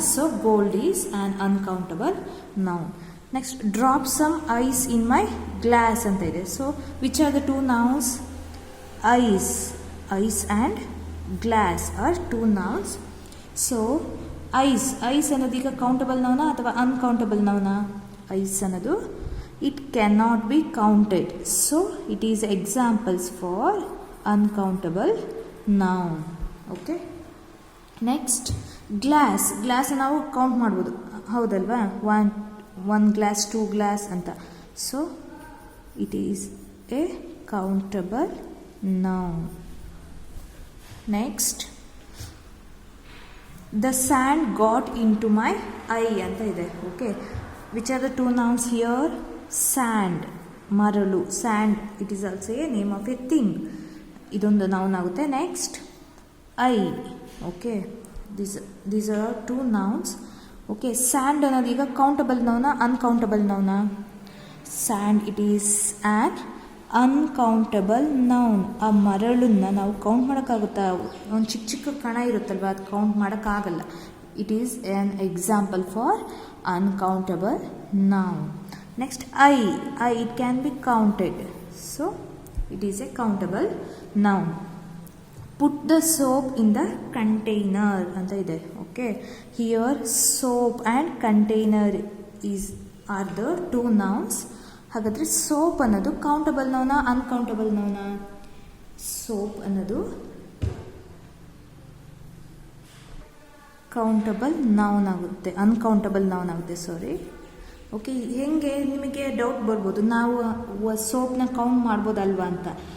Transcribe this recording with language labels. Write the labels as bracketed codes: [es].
[en] So gold is an uncountable noun. Next, drop some ice in my glass [kn] ಅಂತ ಇದೆ. [en] So which are the 2 nouns? Ice and glass are 2 nouns. [kn] So ice ಅನ್ನೋದು ಈಗ countable ನೌನಾ ಅಥವಾ uncountable ನೌನಾ? [en] Ice ಅನ್ನೋದು it cannot be counted. So it is examples for uncountable noun. [kn] Okay, next, glass ನಾವು count ಮಾಡ್ಬೋದು ಹೌದಲ್ವಾ? [en] 1 glass 2 glass ಅಂತ. So it is a countable noun. Next, the sand got into my eye [kn] ಅಂತ ಇದೆ. [en] Okay, which are the 2 nouns here? Sand, ಮರಳು, sand, it is also a name of a thing. [kn] ಇದೊಂದು noun ಆಗುತ್ತೆ. [en] Next, eye. Okay, these are 2 nouns. [kn] Okay, and ಅನ್ನೋದು ಈಗ countable ನೌನಾ uncountable ನೌನಾ? [en] Sand, it is an uncountable noun. [kn] ಆ ಮರಳನ್ನ ನಾವು count ಮಾಡೋಕ್ಕಾಗುತ್ತಾ? ಒಂದು ಚಿಕ್ಕ ಚಿಕ್ಕ ಕಣ ಇರುತ್ತಲ್ವ, ಅದು ಕೌಂಟ್ ಮಾಡೋಕ್ಕಾಗಲ್ಲ. [en] It is an example for uncountable noun. Next, I it can be counted, so it is a countable noun. Put the soap in the container [kn] ಅಂತ ಇದೆ. [en] Okay, here soap and container are the two nouns. [kn] ಹಾಗಾದ್ರೆ soap ಅನ್ನೋದು countable ನೌನಾ uncountable ನೌನಾ? Soap ಅನ್ನೋದು countable noun ಆಗುತ್ತೆ, uncountable noun ಆಗುತ್ತೆ, ಸಾರಿ. Okay, ಹೆಂಗೆ ನಿಮಗೆ doubt ಬರ್ಬೋದು, ನಾವು ಸೋಪ್ನ ಕೌಂಟ್ ಮಾಡ್ಬೋದಲ್ವಾ ಅಂತ.